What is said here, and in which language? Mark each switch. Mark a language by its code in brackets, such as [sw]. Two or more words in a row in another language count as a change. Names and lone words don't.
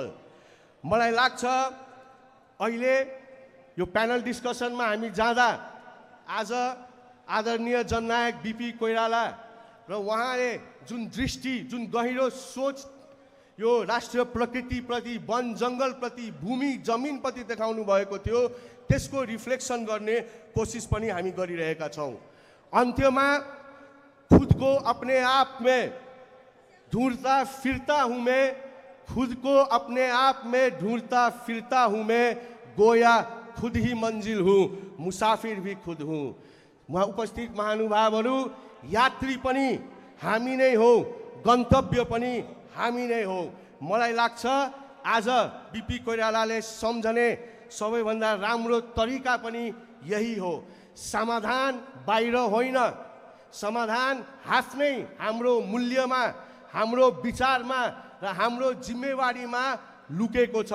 [ne] मलाई लाग्छ अहिले यो [en] panel discussionमा [ne] हामी जाँदा आज आदरणीय जननायक बीपी कोइराला र उहाँले जुन दृष्टि, जुन गहिरो सोच यो राष्ट्रिय प्रकृतिप्रति, वन जङ्गलप्रति, भूमि जमिनप्रति देखाउनु भएको थियो, त्यसको रिफ्लेक्सन गर्ने कोसिस पनि हामी गरिरहेका छौँ। [hi] अन्त्यमा खुद को अपने आप में ढूंढता फिरता हूँ मैं, खुद को अपने आप में ढूंढता फिरता हूँ मैं, गोया खुद ही मंजिल हूँ, मुसाफिर भी खुद हूँ। [ne] वहाँ उपस्थित महानुभावहरू, यात्री पनि हामी नै हो, गन्तव्य पनि हामी नै हो। मलाई लाग्छ आज बीपी कोइरालाले सम्झने सबैभन्दा राम्रो तरिका पनि यही हो। समाधान बाहिर होइन, समाधान आफ्नै हाम्रो मूल्यमा, हाम्रो विचारमा र हाम्रो जिम्मेवारीमा लुकेको छ।